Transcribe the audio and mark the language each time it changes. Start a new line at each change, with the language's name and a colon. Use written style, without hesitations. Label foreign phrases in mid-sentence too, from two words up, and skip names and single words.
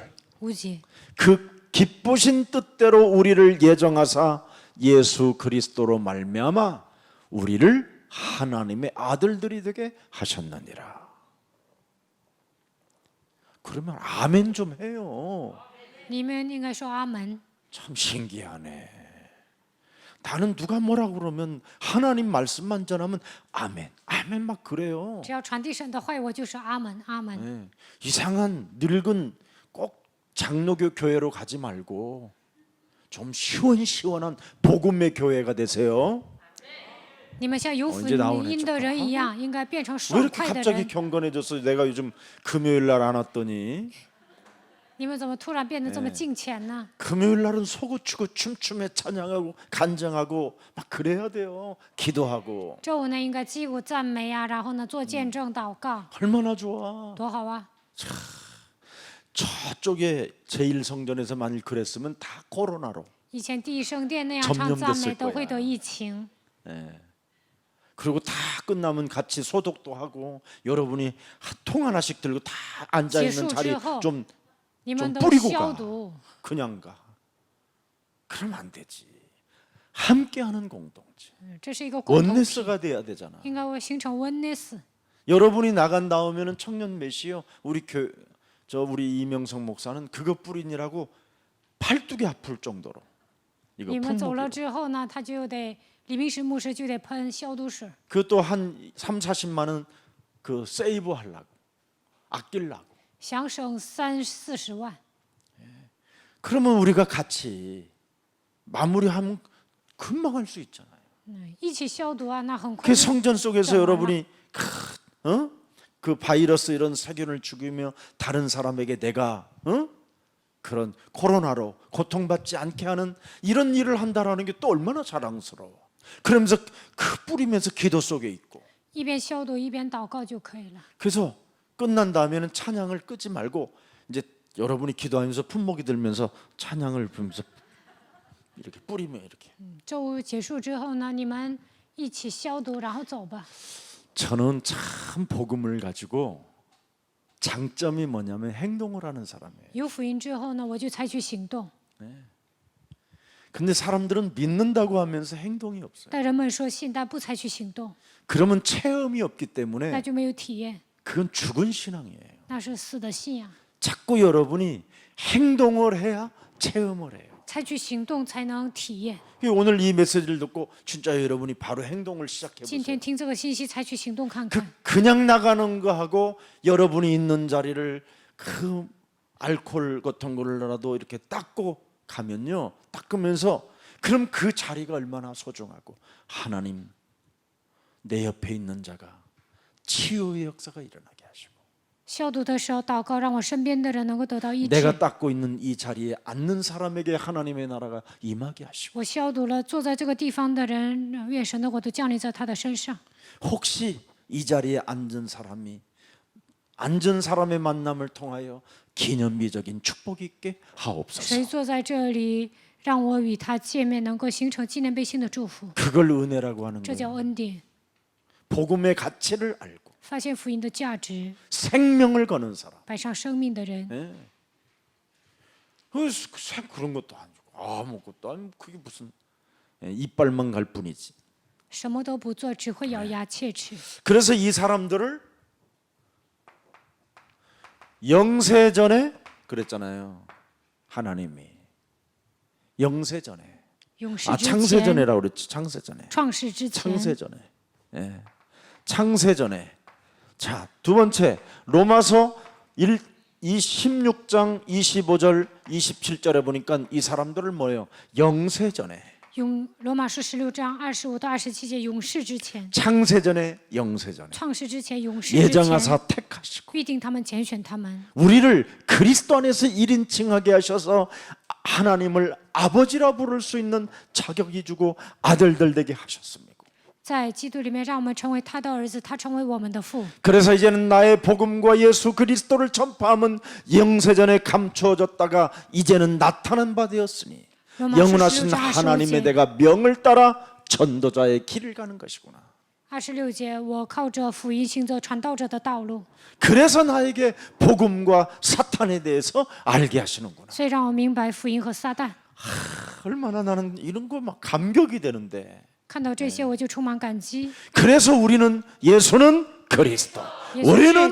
Chinese: 5 节，
Korean: 그 기쁘신 뜻대로 우리를 예정하사 예수 그리스도로 말미암아 우리를 하나님의 아들들이 되게 하셨느니라. 그러면 아멘 좀 해요.
Chinese: 你们应该说阿门。
Korean: 참 신기하네. 나는 누가 뭐라고 그러면 하나님 말씀만 전하면 아멘, 아멘 막 그래요.
Chinese: 只要传递神的话语，我就说阿门，阿门。
Korean: 네. 이상한 늙은 꼭 장로교 교회로 가지 말고 좀 시원시원한 복음의 교회가 되세요.
Chinese: 你们像有福
Korean: 언제 나오네,
Chinese: 音的人一样，应该变成
Korean: 왜
Chinese: 爽
Korean: 이렇게
Chinese: 快的
Korean: 갑자기
Chinese: 人。
Korean: 경건해졌어? 내가 요즘 금요일 날 안 왔더니
Chinese: 你们怎么突然变得这么敬虔呢？
Korean: 금요일 날은 소고치고 춤추며 찬양하고 간증하고 막 그래야 돼요. 기도하고
Chinese: 周五呢，应该击鼓赞美啊，然后呢，做见证、祷告，
Korean: 얼마나 좋아.
Chinese: 多好啊！
Korean: 저쪽에 제1성전에서 만일 그랬으면 다 코로나로.
Chinese: 以前第一圣殿那样唱赞美，都会得疫情。
Korean: 그리고 다 끝나면 같이 소독도 하고 여러분이 통 하나씩 들고 다 앉아 있는 자리 좀
Chinese: 你们都
Korean: 뿌리고
Chinese: 消
Korean: 가.
Chinese: 毒，
Korean: 그냥 가. 그러면 안 되지. 함께하는 공동체.
Chinese: 这是一个共同体，
Korean: 원네스가 돼야 되잖아.
Chinese: 应该会形成 oneness。
Korean: 여러분이 나간 다음에는 청년 메시요. 우리 이명성 목사는 그거 뿌리느라고 팔뚝이 아플 정도로 이거
Chinese: 你们走了
Korean: 품목이로.
Chinese: 之后呢，他就得李明石牧师就得喷消毒水，
Korean: 그것도 한 3, 40만 원 그 세이브 하려고 아끼려고.
Chinese: 想省30-40万。
Korean: 그러면 우리가 같이 마무리하면 금방 할 수 있잖아요.
Chinese: 一起消毒啊，那很快
Korean: 그
Chinese: 就。
Korean: 성전 속에서 여러분이 그 바이러스 이런 세균을 죽이며 다른 사람에게 내가 그런 코로나로 고통받지 않게 하는 이런 일을 한다라는 게 또 얼마나 자랑스러워. 그러면서 그 뿌리면서 기도 속에 있고.
Chinese: 一边消毒一边祷告就可以了。
Korean: 그래서 끝난 다음에는 찬양을 끄지 말고 이제 여러분이 기도하면서 품목이 들면서 찬양을 부르면서 이렇게 뿌리면 이렇게.
Chinese: 周五结束之后呢，你们一起消毒，然后走吧。
Korean: 저는 참 복음을 가지고 장점이 뭐냐면 행동을 하는 사람이에요.
Chinese: 有福音之后呢，我就采取行动。
Korean: 근데 사람들은 믿는다고 하면서 행동이 없어요.
Chinese: 但人们说信，但不采取行动，
Korean: 그러면 체험이 없기
Chinese: 那
Korean: 때문에
Chinese: 就没有体验，
Korean: 그건 죽은 신앙이에요.
Chinese: 那是死的信仰。
Korean: 자꾸 여러분이 행동을 해야 체험을 해요.
Chinese: 采取行动才能体验。
Korean: 오늘 이 메시지를 듣고 진짜 여러분이 바로 행동을 시작해
Chinese: 今
Korean: 보세요.
Chinese: 天听这个信息，采取行动看看。
Korean: 그냥 나가는 거하고 여러분이 있는 자리를 그 알코올 같은 걸로라도 이렇게 닦고 가면요, 닦으면서 그럼 그 자리가 얼마나 소중하고 하나님 내 옆에 있는 자가 치유의 역사가 일어나게 하시고
Chinese: 消毒的时候祷告，让我身边的人能够得到医治。
Korean: 내가 닦고 있는 이 자리에 앉는 사람에게 하나님의 나라가 임하게 하시고
Chinese: 我消毒了坐在这个地方的人，愿神的国都降临在他的身上。
Korean: 혹시 이 자리에 앉은 사람의 만남을 통하여 기념비적인 축복이 있게 하옵소서.
Chinese: 谁坐在这里，让我与他见面，能够形成纪念碑性的祝福，
Korean: 그걸 은혜라고 하는
Chinese: 这叫
Korean: 거예요.
Chinese: 恩典。
Korean: 복음의 가치를 알고
Chinese: 发现福音的价值，
Korean: 생명을 거는 사람.
Chinese: 摆上生命的人，
Korean: 예. 그런 것도 아니고 아무것도 아니고 그게 무슨 이빨만 갈 뿐이지.
Chinese: 什么都不做，只会咬牙切齿。
Korean: 그래서 이 사람들을 영세전에 그랬잖아요. 하나님이 영세전에
Chinese: 永世之前，
Korean: 창세전에라고 그랬지. 창세전에
Chinese: 创世之前，
Korean: 창세전에 예. 창세전에. 자, 두 번째 로마서 16장 25절 27절에 보니까 이 사람들을 뭐예요? 영세전에
Chinese: 罗马书16章25到27节，永世之前，
Korean: 창세전에 영세전에
Chinese: 创世之前，永世之前，
Korean: 예정하사 택하시고
Chinese: 预定他们，拣选他们，
Korean: 우리를 그리스도 안에서 1인칭하게 하셔서 하나님을 아버지라 부를 수 있는 자격이 주고 아들들 되게 하셨습니다.
Chinese: 在基督里面，让我们成为他的儿子，他成为我们的父。
Korean: 그래서 이제는 나의 복음과 예수 그리스도를 전파함은 영세전에 감추어졌다가 이제는 나타난 바 되었으니 영원하신 하나님의 내가 명을 따라 전도자의 길을 가는 것이구나.
Chinese: 26 节，我靠着福音行走传道者的道路，
Korean: 그래서 나에게 복음과 사탄에 대해서 알게 하시는구나.
Chinese: 所以让我明白福音和撒旦。
Korean: 얼마나 나는 이런 거 막 감격이 되는데.
Chinese: 看到这些，我就充满感激。
Korean: 그래서 우리는 예수는 그리스도, 예수 우리는